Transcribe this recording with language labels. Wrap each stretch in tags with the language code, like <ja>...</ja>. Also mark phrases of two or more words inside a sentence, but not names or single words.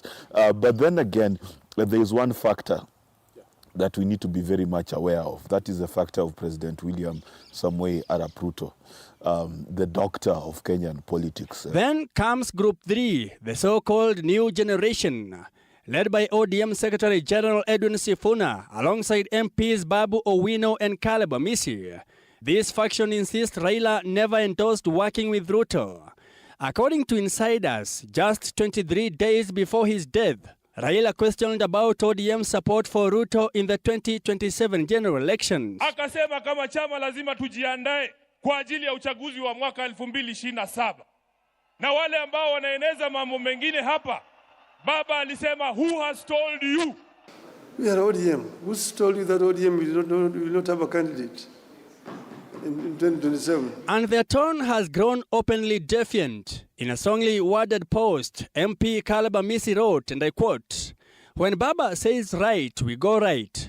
<en>But then again, there is one factor that we need to be very much aware of. That is the factor of President William Samoei Arap Ruto, the doctor of Kenyan politics. Then comes Group 3, the so-called New Generation, led by ODM Secretary General Edwin Sifuna, alongside MPs Babu Owino and Caleb Amisi. This faction insists Raila never endorsed working with Ruto. According to insiders, just 23 days before his death, Raila questioned about ODM support for Ruto in the 2027 general elections.</en> <sw>Akasema kama chama lazima tujiandae kwa ajili ya uchaguzi wa mwaka 2027. Na wale ambao wanaeneza mambo mengine hapa, Baba alisema,</sw> <en>who has told you? We are ODM. Who's told you that ODM will not have a candidate in 2027? And their tone has grown openly defiant. In a strongly worded post, MP Caleb Amisi wrote, and I quote, "When Baba says right, we go right.</en>